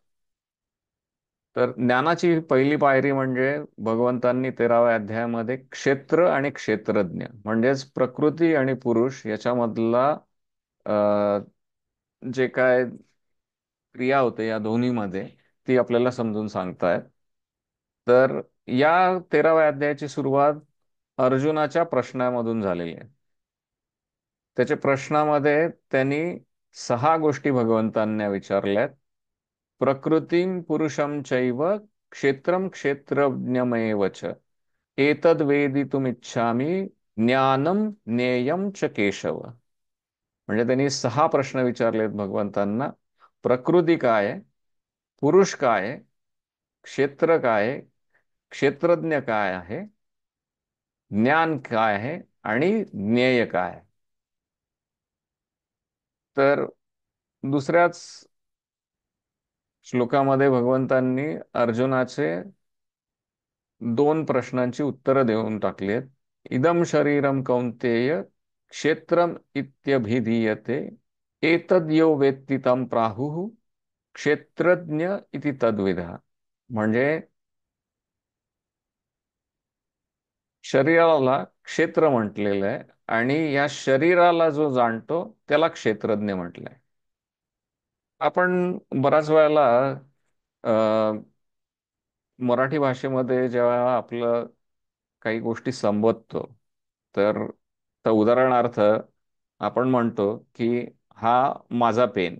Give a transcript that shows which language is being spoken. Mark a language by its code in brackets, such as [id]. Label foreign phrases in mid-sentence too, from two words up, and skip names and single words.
[mr] तर ज्ञानाची पहिली पायरी म्हणजे भगवंतांनी 13व्या अध्यायामध्ये क्षेत्र आणि क्षेत्रज्ञ म्हणजेच प्रकृती आणि पुरुष याच्यामधला जे काय क्रिया होते या दोन्हीमध्ये, ती आपल्याला समजून सांगतायत. तर या 13व्या अध्यायाची सुरुवात अर्जुनाच्या प्रश्नामधून झालेली आहे. त्याच्या प्रश्नामध्ये त्यांनी 6 गोष्टी भगवंतांना विचारल्यात. [sa] प्रकृतीम पुरुषम चैव क्षेत्रम क्षेत्रज्ञमेव च एतद वेदितुमिच्छामि ज्ञानम ज्ञेयम च केशव. [mr] म्हणजे त्यांनी 6 प्रश्न विचारलेत भगवंतांना. प्रकृती काय आहे, पुरुष काय आहे, क्षेत्र काय आहे, क्षेत्रज्ञ काय आहे, ज्ञान काय आहे आणि ज्ञेय काय आहे. तर दुसऱ्याच श्लोकामध्ये भगवंतांनी अर्जुनाचे 2 प्रश्नांची उत्तरं देऊन टाकलीत. [sa] इदम शरीरम कौंतेय क्षेत्रम इत्यभिधीयते एतद यो वेत्ति तं प्राहुः क्षेत्रज्ञ इति तद्विधा. [mr] म्हणजे शरीराला क्षेत्र म्हटलेलं आहे आणि या शरीराला जो जाणतो त्याला क्षेत्रज्ञ म्हटलंय. आपण बऱ्याच वेळेला अ, मराठी भाषेमध्ये जेव्हा आपलं काही गोष्टी संबोधतो, तर तर उदाहरणार्थ आपण म्हणतो की हा माझा पेन.